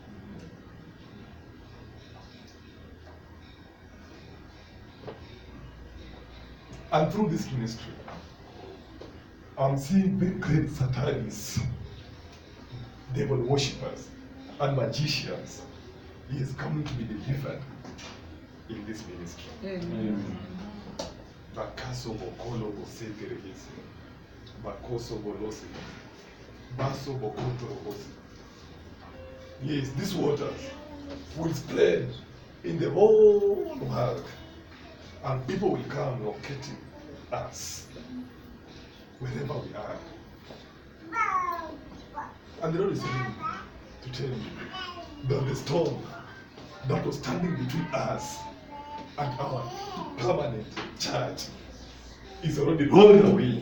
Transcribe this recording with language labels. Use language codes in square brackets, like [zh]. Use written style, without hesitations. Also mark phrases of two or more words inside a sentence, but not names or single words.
[en] And through this ministry, I'm seeing very great satanists, devil worshippers, and magicians. He is coming to be delivered in this ministry. Amen. Bakaso Bokolo Bosete Regisi. Bakoso Bolosi. Baso Bokoto Robosi. Yes, these waters will spread in the whole world. And people will come locating us wherever we are. And the Lord is telling me to tell you that the storm that was standing between us and our permanent church is already rolling away.